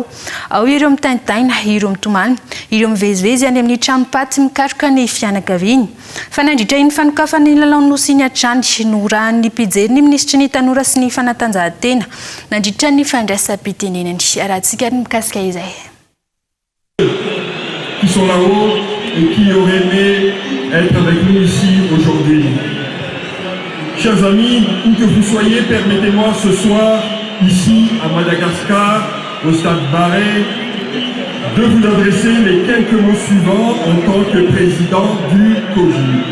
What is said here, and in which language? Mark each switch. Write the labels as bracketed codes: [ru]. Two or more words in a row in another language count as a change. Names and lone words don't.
[mg] Ao ireo mitaintaina, ireo mitomany, ireo mivezivezy any amin'ny tranopaty mikaroka ny fianakaviany. Fa nandritra iny fanokafany lalao nosy iny hatrany no rahan'ny mpijery ny minisitry ny tanora sy ny fanatanjahantena nandritra ny fandraisam-pitenenany. Arahantsika ny mikasika izay. [fr] Qui sont là-haut et qui auraient aimé être avec nous ici aujourd'hui. Chers amis, où que vous soyez, permettez-moi ce soir, ici à Madagascar, au stade Barré, de vous adresser les quelques mots suivants en tant que président du COJI.